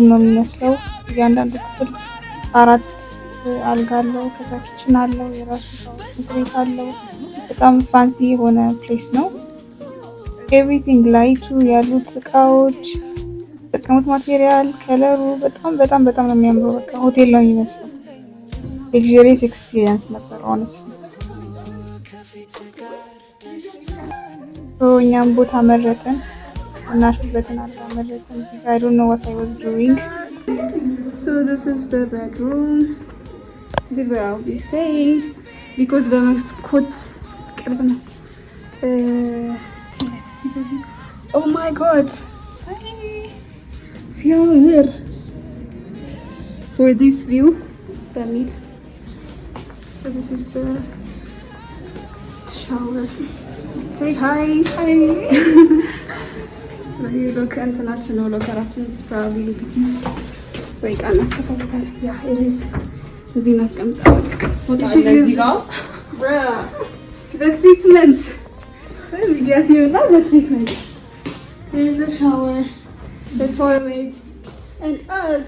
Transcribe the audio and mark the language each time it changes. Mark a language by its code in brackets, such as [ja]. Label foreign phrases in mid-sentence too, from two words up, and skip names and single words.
[am] ነው የሚመስለው። እያንዳንዱ ክፍል 4 አልጋ አለው። ከዛ ኪችን አለው፣ የራሱ ቤት አለው። በጣም ፋንሲ የሆነ ፕሌስ ነው። ኤቭሪቲንግ ላይቱ፣ ያሉት እቃዎች፣ የተጠቀሙት ማቴሪያል፣ ከለሩ በጣም በጣም በጣም ነው የሚያምረው። በቃ ሆቴል ነው የሚመስለው። [en] luxurious experience [am] ነበር honestly። እኛም ቦታ መረጥን፣ እናርፍበትን አልጋ መረጥን። እዚህ ጋር [en] I don't know what I was doing. So this is the bedroom. This is where I'll be staying because [am] በመስኮት ቅርብ ነው። [en] Oh my god, ሲያምር for this view በሚል. So this is the shower. Say hi. Hi. Look [am] እንትናችን ነው ሎከራችን [en] probably looking wait አናስቀምጣለን። Yeah, it is. [am] እዚህ እናስቀምጣለን። ፎቶ አለ እዚህ ጋር [en] the treatment. We get here now the treatment. There is the shower, the toilet and us.